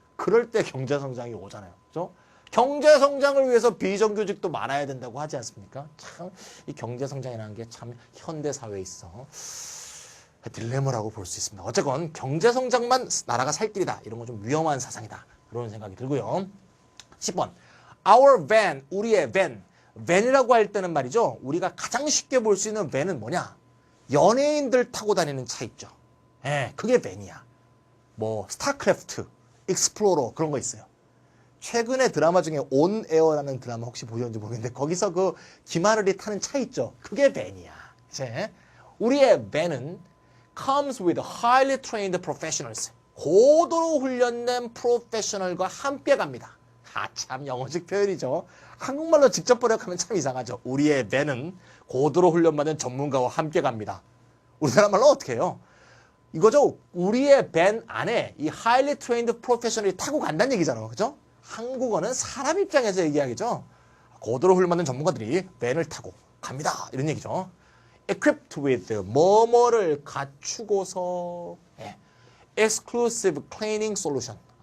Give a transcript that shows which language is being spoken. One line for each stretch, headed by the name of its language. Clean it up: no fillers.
Korean: 그럴 때 경제 성장이 오잖아요. 그죠? 경제 성장을 위해서 비정규직도 많아야 된다고 하지 않습니까? 참 이 경제 성장이라는 게 참 현대 사회에 있어 딜레마라고 볼 수 있습니다. 어쨌건 경제 성장만 나라가 살 길이다. 이런 건 좀 위험한 사상이다. 그런 생각이 들고요. 10번.
English: Our van,
Korean: 우리의
English: van.
Korean: van이라고 할 때는 말이죠. 우리가 가장 쉽게 볼 수 있는 van은 뭐냐? 연예인들 타고 다니는 차 있죠. 예, 그게 van이야. 뭐 스타크래프트, 익스플로러 그런 거 있어요. 최근에 드라마 중에 온 에어라는 드라마 혹시 보셨는지 모르겠는데 거기서 그 김하늘이 타는 차 있죠. 그게 van이야. 이제 우리의
English: van은 comes with highly trained professionals.
Korean: 고도로 훈련된 프로페셔널과 함께 갑니다. 참 영어식 표현이죠. 한국말로 직접 번역하면 참 이상하죠. 우리의 van은 고도로 훈련받은 전문가와 함께 갑니다. 우리나라 말로 어떻게 해요? 이거죠. 우리의 밴 안에 이
English: highly trained professional
Korean: 이 타고 간다는 얘기잖아요. 그죠? 한국어는 사람 입장에서 얘기하겠죠. 고도로 훈련받는 전문가들이 밴을 타고 갑니다. 이런 얘기죠.
English: equipped with
Korean: 뭐뭐를 갖추고서
English: exclusive cleaning solution.